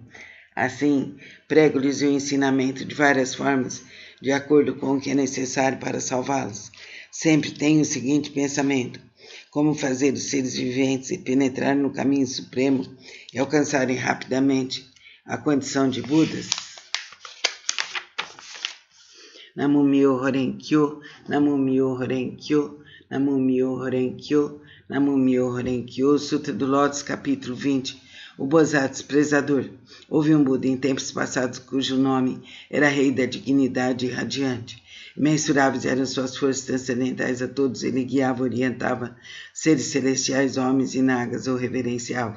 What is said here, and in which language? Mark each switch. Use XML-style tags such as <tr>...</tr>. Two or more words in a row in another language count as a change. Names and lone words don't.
<pt>Assim, prego-lhes o ensinamento de várias formas, de acordo com o que é necessário para salvá-los. Sempre tenho o seguinte pensamento: como fazer os seres viventes penetrar no caminho supremo e alcançarem rapidamente a condição de Budas.</pt> <ja>南無妙法蓮華経、南無妙法蓮華経、南無妙法蓮華経、南無妙法蓮華経.</ja> <pt>Sutra do Lótus, capítulo 20. O Bodhisattva desprezador. Houve um Buda em tempos passados cujo nome era Rei da Dignidade Radiante. Imensuráveis eram suas forças transcendentais, a todos ele guiava, orientava, seres celestiais, homens e nagas o reverenciavam.</pt>